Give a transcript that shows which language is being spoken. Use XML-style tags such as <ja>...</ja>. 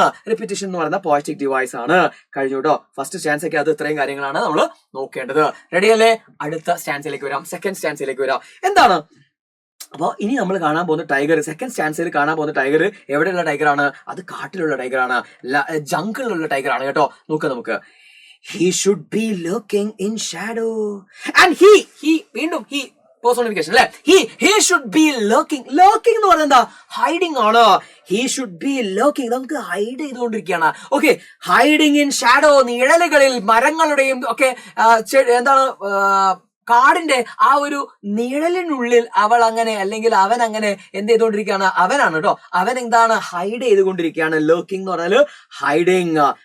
<ml>Repetition എന്ന് പറയുന്ന poetic device ആണ്. കഴിഞ്ഞു കേട്ടോ. ഫസ്റ്റ് സ്റ്റാൻസ് ഒക്കെ അത് ഇത്രയും കാര്യങ്ങളാണ് നമ്മൾ നോക്കേണ്ടത്. റെഡി അല്ലേ? അടുത്ത സ്റ്റാൻസിലേക്ക് വരാം, സെക്കൻഡ് സ്റ്റാൻസിലേക്ക് വരാം. എന്താണ് അപ്പൊ ഇനി നമ്മൾ കാണാൻ പോകുന്ന ടൈഗർ, സെക്കൻഡ് സ്റ്റാൻസിൽ കാണാൻ പോകുന്ന ടൈഗർ എവിടെയുള്ള ടൈഗർ ആണ്? അത് കാട്ടിലുള്ള ടൈഗർ ആണ്, ജംഗിളിലുള്ള ടൈഗർ ആണ് കേട്ടോ. നോക്കാം നമുക്ക്.</ml> <en>He should be lurking in shadow. And he</en> <ml>വീണ്ടും</ml> <en>he personification അല്ലെ? He should be lurking</en> <ml>എന്ന് പറഞ്ഞാൽ എന്താ? ഹൈഡിങ് ആണ്.</ml> <en>He should be lurking,</en> <ml>നമുക്ക് ഹൈഡ് ചെയ്തുകൊണ്ടിരിക്കുകയാണ്. ഓക്കെ,</ml> <en>hiding in shadow,</en> <ml>നിഴലുകളിൽ, മരങ്ങളുടെയും ഒക്കെ എന്താണ് കാടിന്റെ ആ ഒരു നിഴലിനുള്ളിൽ അവൾ അങ്ങനെ അല്ലെങ്കിൽ അവൻ അങ്ങനെ എന്ത് ചെയ്തുകൊണ്ടിരിക്കുകയാണ്? അവനാണ് കേട്ടോ. അവൻ എന്താണ്? ഹൈഡ് ചെയ്തുകൊണ്ടിരിക്കുകയാണ്. ലർക്കിംഗ് എന്ന് പറഞ്ഞാല് ഹൈഡിങ്.</ml>